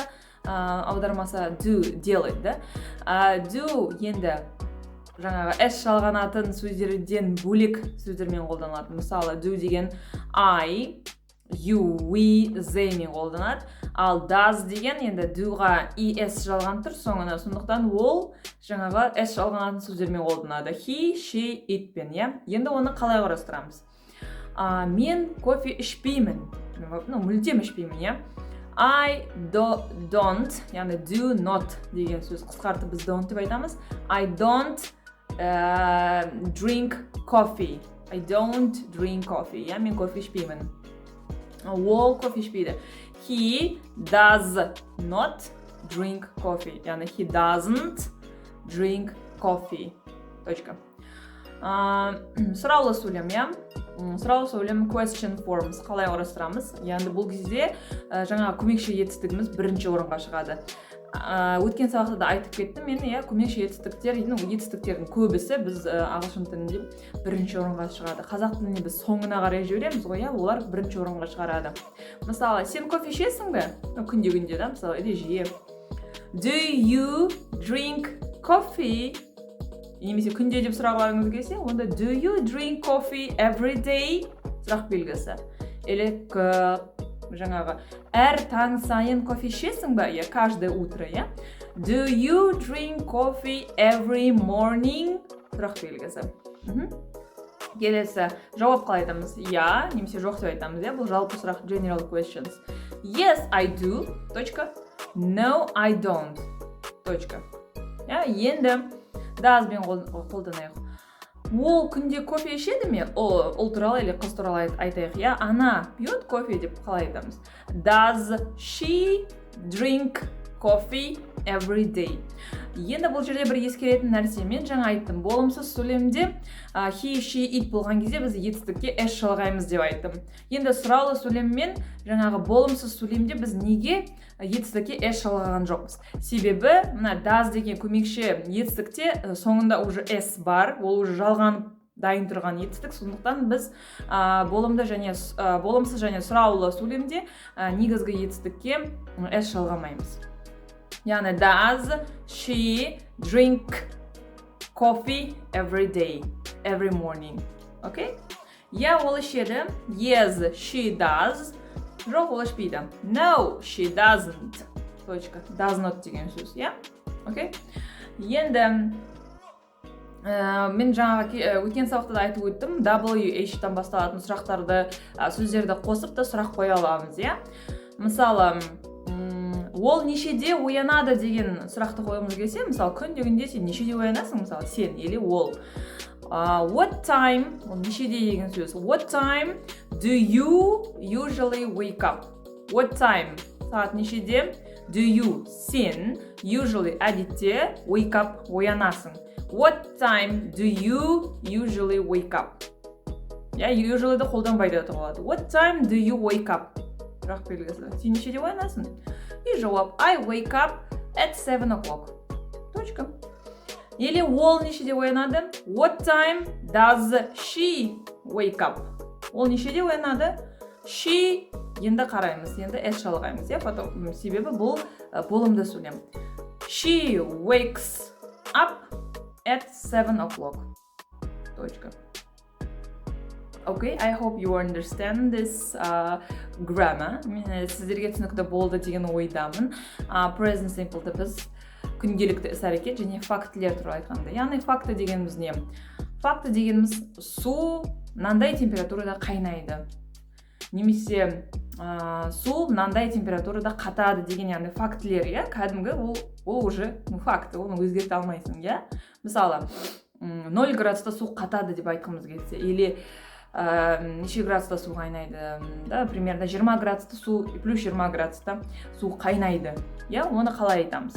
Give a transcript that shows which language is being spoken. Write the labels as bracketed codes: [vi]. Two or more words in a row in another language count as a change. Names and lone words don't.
[kk] Аудармаса do, делать, do енді жаңағы s жалғанатын сөздерден бөлек сөздермен қолданылады. Мысалы, do деген I, you, we, they мен қолданады. Ал does деген енді doға es жалған тұр соңына. Сондықтан ол жаңағы s жалғанатын сөздермен қолданады. [en] He, she, it [kk] пен, Енді оны қалай құрастырамыз? Мен кофе ішпеймін. Мүлдем ішпеймін, [en] I don't, [kk] яғни [en] do not [kk] деген сөз қысқартып біз don't деп айтамыз. [en] I don't drink coffee. I don't drink coffee. [kk] Мен кофе ішпеймін. Ол кофе ішпейді. [en] He does not drink coffee. Яғни he doesn't drink coffee. Точка. [kk] Сұраулы сөйлем, Сұраулы сөйлем [en] question forms [kk] қалай құрастырамыз? Яғни бұл кезде жаңа көмекші етістігіміз бірінші орынға шығады. Өткен сабақта да айтып кеттім мен, көмекші етістіктердің көбісі біз ағылшын тілінде бірінші орынға шығады. Қазақ тілінде біз соңына қарай жібереміз ғой, олар бірінші орынға шығарады. Мысалы, сен кофе ішесің бе? Күнде, мысалы, жиі. [en] Do you drink coffee? [kk] Немесе күнде деп сұрағыларыңыз келсе, онда [en] do you drink coffee every day? [kk] Сұрақ белгісі. или жаңағы әр таң сайын кофе ішесің ба? [ru] Каждое утро, [en] Do you drink coffee every morning? [kk] Сұрақ белгісі. Келесі жауап қалай айтамыз? Немесе жоқ деп айтамыз, бұл жалпы сұрақ, [en] general questions. Yes, I do. No, I don't. [kk] Енді doesбен қолданайық. Ол күнде кофе ішеді ме? Ол туралы или қыз туралы айтайық. [ru] Ана пьет кофе [kk] деп қалай айтамыз? [en] Does she drink coffee every day? [kk] Енді бұл жерде бір ескеретін нәрсе, мен жаңа айттым, болымсыз сөйлемде [en] he, she, it [kk] болған кезде біз етістікке s жалғаймыз деп айттым. Енді сұраулы сөйлеммен жаңағы болымсыз сөйлемде біз неге етістікке s жалғаған жоқпыз? Себебі мына does деген көмекші етістікте соңында уже s бар, ол уже жалғанып дайын тұрған етістік, сондықтан біз болымсыз және сұраулы сөйлемде негізгі етістікке s жалғамаймыз. [en] Яғни does she drink coffee every day, every morning? [kk] Окей? Ол ішеді. [en] Yes, she does. [kk] Жоқ, ол ішпейді. [en] No, she doesn't. Does not [kk] деген сөз, Окей? Енді мен жаңағы өткен сабақта да айтып өттім, WH-тан басталатын сұрақтарды, сөздерді қосып та сұрақ қоя аламыз, Мысалы, ол нешеде оянады деген сұрақты қойғымыз келсе, мысалы, күн дегенде сен нешеде оянасың, мысалы, сен или ол. [en] What time, [kk] ол нешеде деген сөз. [en] What time do you usually wake up? What time, [kk] сағат нешеде [en] do you, [kk] сен, usually, әдетте, [en] wake up, оянасың. What time do you usually wake up? [kk] Usually да қолданбайды болады. [en] What time do you wake up? [kk] Сұрақ белгісі. Сен нешеде оянасың? И жауап, [en] I wake up at 7 o'clock. [kk] Или ол нешеде оянады? [en] What time does she wake up? [kk] Ол нешеде оянады? She, енді қараймыз, енді s жалғаймыз, себебі бұл болымды сөйлем. [en] She wakes up at 7 o'clock. Okay, I hope you understand this grammar. [kk] Сіздерге түсінікті болды деген ойдамын. [en] Present simple'ды [kk] біз күнделікті іс-әрекет және фактілер туралы айтқанда. Яғни факты дегеніміз не? Факты дегеніміз су мынандай температурада қайнайды. Немесе су мынандай температурада қатады деген, яғни фактілер, кәдімгі ол уже факты, оны өзгерте алмайсың, Мысалы, 0 градуста су қатады деп айтқымыз келсе, или неше градуста су қайнайды, примерно 20 градуста су, плюс 20 градуста су қайнайды, оны қалай айтамыз?